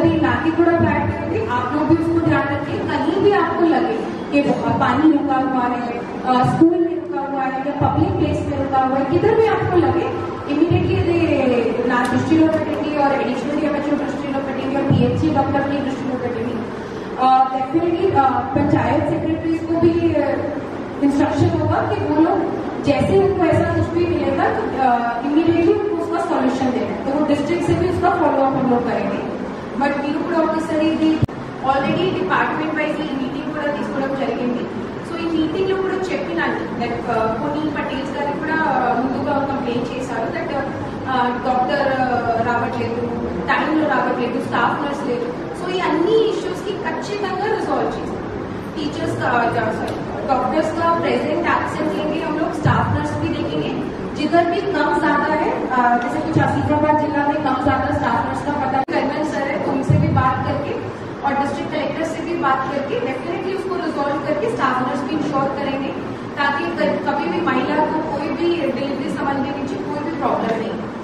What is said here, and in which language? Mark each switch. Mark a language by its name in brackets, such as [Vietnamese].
[Hindi] प्लाकी कूड़ा प्लांट करेंगे, आप लोग भी उसको ध्यान रखिए। कहीं भी आपको लगे कि पानी रुका हुआ है, स्कूल में रुका हुआ है या पब्लिक प्लेस में रुका हुआ है, किधर भी आपको लगे इमीडिएटली ना [Telugu] दृष्टिలో పెట్టండి [Hindi] और एडिशनल एमएचओ दृष्टिలో పెట్టండి और पीएचसी डॉक्टर की दृष्टिలో పెట్టండి। डेफिनेटली पंचायत सेक्रेटरी को भी इंस्ट्रक्शन होगा कि वो लोग जैसे उनको ऐसा कुछ भी मिलेगा तो इमीडिएटली उनको उसका सॉल्यूशन देना है, तो वो डिस्ट्रिक्ट से भी उसका फॉलोअप हम लोग करेंगे। [Telugu] बट మీరు కూడా ఒకసారి ఇది ఆల్రెడీ డిపార్ట్మెంట్ వైజ్ ఈ మీటింగ్ కూడా తీసుకోవడం జరిగింది। సో ఈ మీటింగ్ లో కూడా చెప్పినాను దట్ కొన్ని పటేల్స్ గారు కూడా ముందుగా కంప్లైంట్ చేశారు దట్ డాక్టర్ రావట్లేదు, టైంలో రావట్లేదు, స్టాఫ్ నర్స్ లేదు। సో ఈ అన్ని ఇష్యూస్ కి ఖచ్చితంగా రిజాల్వ్ చేస్తాం। [Hindi] टीचर्स का डॉक्टर्स का प्रेजेंट एब्सेंट लेंगे हम लोग, स्टाफ नर्स भी देखेंगे। जिधर भी कम ज्यादा है, जैसे कुछ आसिफाबाद जिला में कम ज्यादा स्टाफ नर्स का पता कर्नल सर है, तो उनसे भी बात करके और डिस्ट्रिक्ट कलेक्टर से भी बात करके डेफिनेटली उसको रिजॉल्व करके स्टाफ नर्स भी इंश्योर करेंगे, ताकि कभी भी महिला को कोई भी डिलीवरी संबंधी कोई भी प्रॉब्लम नहीं।